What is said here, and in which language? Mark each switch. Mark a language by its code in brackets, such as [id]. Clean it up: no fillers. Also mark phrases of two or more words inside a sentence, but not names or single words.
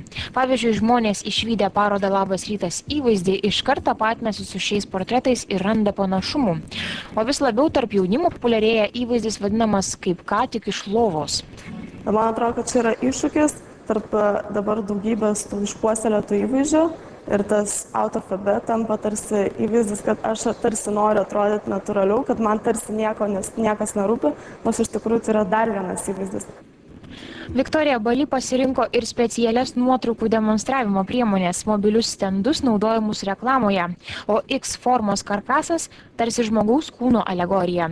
[lt] Pavyzdžiui, žmonės išvydę parodą Labas rytas įvaizdį iš karto tapatinasi su šiais portretais ir randa panašumų. O vis labiau tarp jaunimo populiarėja įvaizdis vadinamas kaip ką tik iš lovos. Man atrodo, kad čia yra iššūkis tarp dabar daugybės tų išpuoselėtų įvaizdžių ir tas [en] out of a bed [lt] tampa tarsi įvaizdis, kad aš tarsi noriu atrodyti natūraliau, kad man tarsi niekas nerūpi, nors iš tikrųjų tai yra dar vienas įvaizdis. Viktorija Bali pasirinko ir specialias nuotraukų demonstravimo priemonės, mobilius stendus naudojamus reklamoje, o X formos karkasas tarsi žmogaus kūno alegorija.